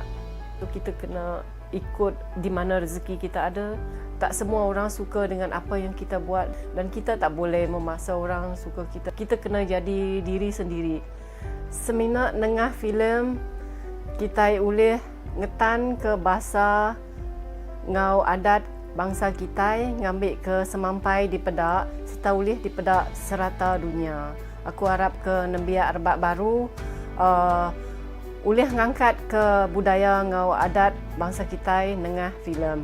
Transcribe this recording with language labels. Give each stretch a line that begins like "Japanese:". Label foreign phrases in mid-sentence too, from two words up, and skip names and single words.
Malay: Kita kena ikut di mana rezeki kita ada. Tak semua orang suka dengan apa yang kita buat dan kita tak boleh memaksa orang suka kita. Kita kena jadi diri sendiri.
Iban: Seminat nengah filem kita boleh ngetan ke bahasa ngau adat bangsa kita, ngambil ke semampai di pedak, serta boleh di pedak serata dunia. Aku harap ke nembiak Rebak Baru boleh ngangkat ke budaya ngau adat bangsa kita nengah filem.